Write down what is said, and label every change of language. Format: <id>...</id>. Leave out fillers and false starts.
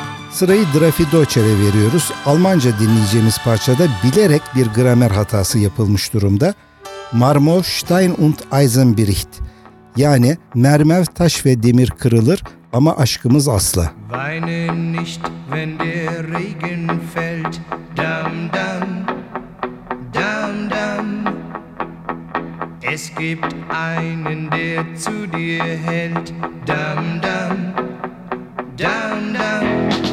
<tr>Sırayı Drafi Doçer'e veriyoruz. Almanca dinleyeceğimiz parçada bilerek bir gramer hatası yapılmış durumda.</tr> <de>Marmor, Stein und Eisen bricht.</de> <tr>Yani mermer, taş ve demir kırılır ama aşkımız asla.</tr> <de>Weine nicht, wenn der Regen fällt, dam dam, dam dam. Es gibt einen, der zu dir hält, dam dam, dam dam.</de>